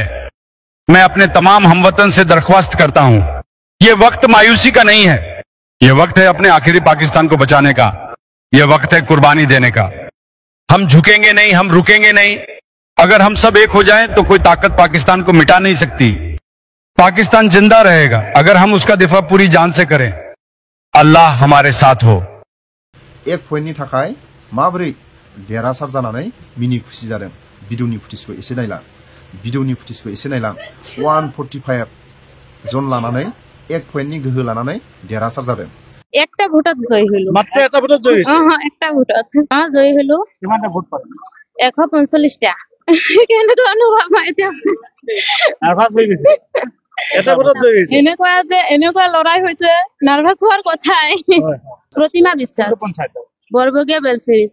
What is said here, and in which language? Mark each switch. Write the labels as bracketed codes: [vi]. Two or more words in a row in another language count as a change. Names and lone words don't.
[ur] میں اپنے تمام ہم وطن سے درخواست کرتا ہوں، یہ وقت مایوسی کا نہیں ہے، یہ وقت ہے اپنے آخری پاکستان کو بچانے کا، یہ وقت ہے قربانی دینے کا. ہم جھکیں گے نہیں، ہم رکیں گے نہیں۔ اگر ہم سب ایک ہو جائیں تو کوئی طاقت پاکستان کو مٹا نہیں سکتی. پاکستان زندہ رہے گا اگر ہم اس کا دفاع پوری جان سے کریں. اللہ ہمارے ساتھ ہو. [brx] एक पॉइन्टनि थाखाय माबोरै देरहासार जानानै मिनि खुसि जादों भिडिअनि फुटेजखौ एसे नायलां 145 जन लानानै एक पॉइन्टनि गोहो लानानै देरहासार जादों। [as] একটা ভোটত জয় হলো মাত্র একটা ভোটত জয় হয়েছে একটা ভোটত জয় হলো কিমানটা ভোট পালে 145টা কেনেকুৱা অনুভৱ মই এতিয়া নাৰ্ভাছ হৈ গৈছে এটা ভোটত জয়ী হৈছে এনেকুৱা লৰাই হৈছে নাৰ্ভাছ হোৱাৰ কথাই প্ৰতিমা বিশ্বাস কোনটো পঞ্চায়তৰ বৰবগীয়া বেলচিৰিজ